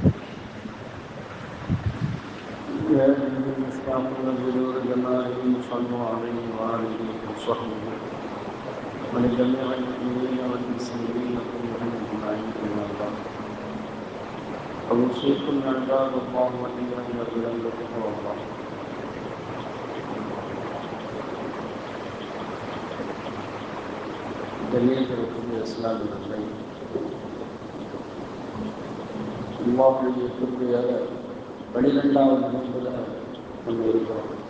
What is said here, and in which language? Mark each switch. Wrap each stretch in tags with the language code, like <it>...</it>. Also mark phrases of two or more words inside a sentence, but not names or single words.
<ar>يا أيها المشتاقون بنور جماله صلوا عليه وآله وصحبه ولجميع المؤمنين والمسلمين كلهم أجمعين أما بعد. أوصيكم عباد الله وإياي بتقوى الله.</ar> <ta>கண்ணியத்திற்குரிய இஸ்லாமியர்களை, அல்லாஹ்வுடைய கிருபையால 12வது நோன்பில் நம்ம இருக்கிறோம்.</ta>